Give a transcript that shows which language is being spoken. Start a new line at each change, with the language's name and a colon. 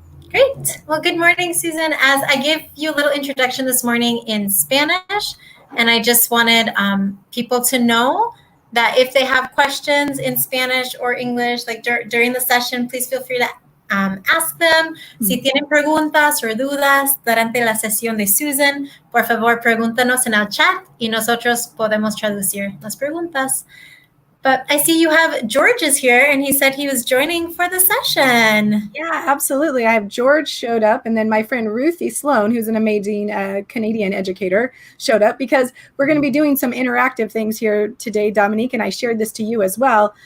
English: Great. Well, good morning, Susan. As I gave you a little introduction this morning in Spanish, and I just wanted people to know that if they have questions in Spanish or English, like during the session, please feel free to ask them.
Spanish: Si tienen preguntas o dudas durante la sesión de Susan, por favor, pregúntanos en el chat y nosotros podemos traducir las preguntas.
English: But I see you have George is here, and he said he was joining for the session. Yeah, absolutely. I have George showed up, and then my friend Ruthie Sloan, who's an amazing Canadian educator, showed up because we're going to be doing some interactive things here today, Dominique, and I shared this to you as well.